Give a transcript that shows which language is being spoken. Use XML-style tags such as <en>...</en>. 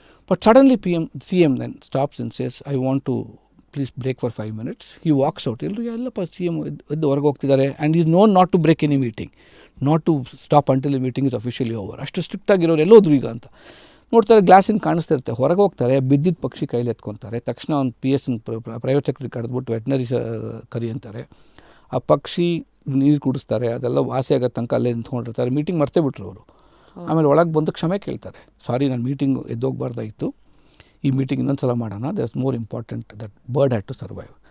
<en>But suddenly CM then stops and says, I want to please break for 5 minutes. He walks out.</en> <kn>Ellappa CM ಎದ್ದು ಹೊರಗೆ ಹೋಗ್ತಿದ್ದಾರೆ.</kn> <en>And he is known not to break any meeting, not to stop until the meeting is officially over.</en> <kn>ಅಷ್ಟು strict ಆಗಿರೋರು ಎಲ್ಲೋದ್ರು ಈಗ ಅಂತ ನೋಡ್ತಾರೆ. ಗ್ಲಾಸಿನ ಕಾಣಿಸ್ತಾ ಇರುತ್ತೆ. ಹೊರಗೆ ಹೋಗ್ತಾರೆ, ಬಿದ್ದಿದ್ದ ಪಕ್ಷಿ ಕೈಲಿ ಎತ್ಕೊತಾರೆ. ತಕ್ಷಣ ಒಂದು PS ಪ್ರೈವೇಟ್ ಸೆಕ್ರೆಟರಿ ಕರೆದ್ಬಿಟ್ಟು ವೆಟ್ನರಿ ಕರಿ ಅಂತಾರೆ. ಆ ಪಕ್ಷಿ ನೀರು ಕುಡಿಸ್ತಾರೆ. ಅದೆಲ್ಲ ವಾಸಿ ಆಗೋ ತನಕ ಅಲ್ಲೇ ನಿಂತ್ಕೊಂಡಿರ್ತಾರೆ. ಮೀಟಿಂಗ್ ಮರ್ತೇ ಬಿಟ್ರು ಅವರು. ಆಮೇಲೆ ಒಳಗೆ ಬಂದು ಕ್ಷಮೆ ಕೇಳ್ತಾರೆ. ಸಾರಿ, ನಾನು ಮೀಟಿಂಗ್ ಎದ್ದೋಗ್ಬಾರ್ದಾಯಿತು, ಈ ಮೀಟಿಂಗ್ ಇನ್ನೊಂದು ಸಲ ಮಾಡೋಣ,</kn> <en>That is more important, that bird had to survive.</en>